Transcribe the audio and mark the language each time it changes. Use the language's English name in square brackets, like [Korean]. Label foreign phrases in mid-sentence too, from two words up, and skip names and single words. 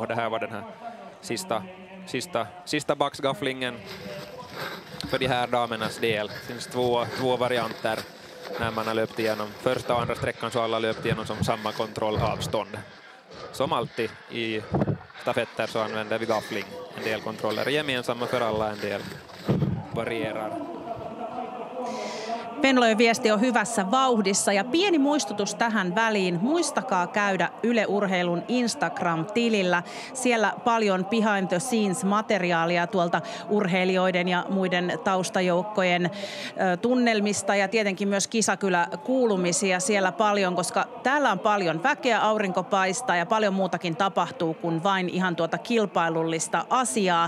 [Swedish] Det här var den här sista backsgafflingen för de här damernas del. Det finns två varianter när man har löpt igenom första och andra sträckan, så alla löpt igenom som samma kontrollavstånd. Som alltid i stafetter så använder vi gaffling. En del kontroller är gemensamma för alla, en del varierar. [Finnish] Venlojen viesti on hyvässä vauhdissa, ja pieni muistutus tähän väliin. Muistakaa käydä Yle Urheilun Instagram-tilillä. Siellä paljon [English] behind the scenes [Finnish] -materiaalia tuolta urheilijoiden ja muiden taustajoukkojen tunnelmista, ja tietenkin myös kisakylä-kuulumisia siellä paljon, koska täällä on paljon väkeä, aurinko paistaa ja paljon muutakin tapahtuu kuin vain ihan tuota kilpailullista asiaa.